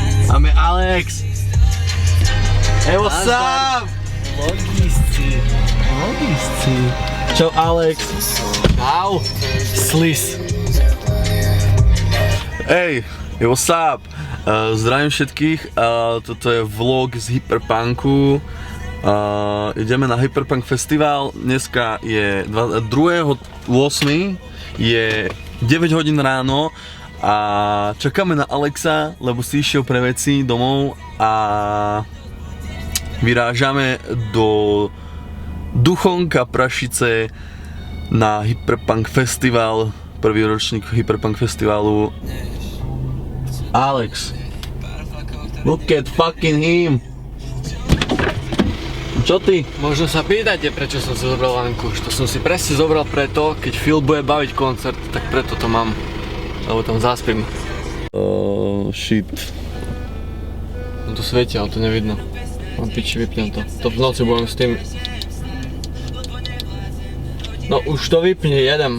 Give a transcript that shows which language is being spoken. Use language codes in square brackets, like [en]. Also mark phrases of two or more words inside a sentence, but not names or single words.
[sk] Máme Alex. [en] Hey, what's up? Logisci. [sk] Čau Alex. Čau. Slis. [en] Hey, what's up? [sk] Zdravím všetkých, toto je vlog z Hyperpunku. Ideme na Hyperpunk festival, dneska je 2.8. je 9 hodín ráno a čakáme na Alexa, lebo si išiel pre veci domov a vyrážame do Duchonka Prašice na Hyperpunk festival, prvý ročník Hyperpunk festivalu. [en] Alex, look at fucking him. [sk] Čo ty? Možno sa pýtate, prečo som si zobral vankúš. To som si presne zobral preto, keď Phil bude baviť koncert, tak preto to mám. Lebo tam zaspím. Shit. No to svieti, ale to nevidno. Mám piči, vypnem to. To v noci budem s tým. No už to vypne, jedem.